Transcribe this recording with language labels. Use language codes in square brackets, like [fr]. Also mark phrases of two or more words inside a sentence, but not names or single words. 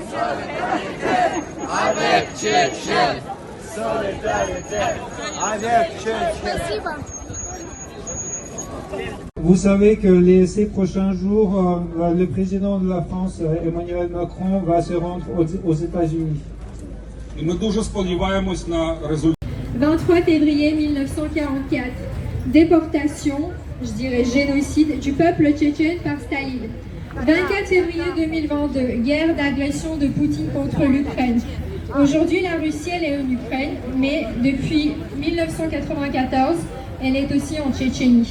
[fr] Avec Tchétchènes. Solidarité avec Tchétchènes. Vous savez que ces prochains jours, le président de la France, Emmanuel Macron, va se rendre aux États-Unis. [uk] І ми дуже сподіваємось на результат. [fr] 23 février 1944, déportation, je dirais génocide, du peuple tchétchène par Staline. 24 février 2022, guerre d'agression de Poutine contre l'Ukraine. Aujourd'hui, la Russie, elle est en Ukraine, mais depuis 1994, elle est aussi en Tchétchénie.